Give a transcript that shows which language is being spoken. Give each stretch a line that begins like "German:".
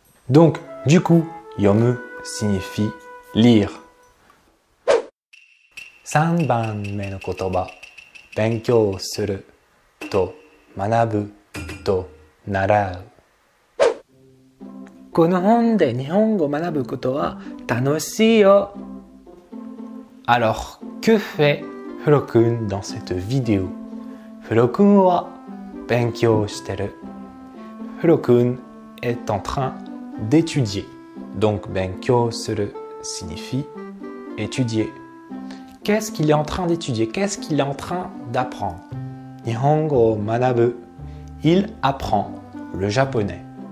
French: Donc, du coup, 読む signifie lire.
Japanese: 3番目の言葉。勉強すると学ぶと習う。この本で日本語を学ぶことは楽しいよ。
French: Alors, que fait Furo-kun dans cette vidéo?
Japanese: Furo-kun は勉強してる。
French: Furo-kun est en train d'étudier. Donc, 勉強する signifie étudier. Qu'est-ce qu'il est en train d'étudier? Qu'est-ce qu'il est en train d'apprendre?
Japanese: Nihongo manabu.
French: Il apprend le japonais.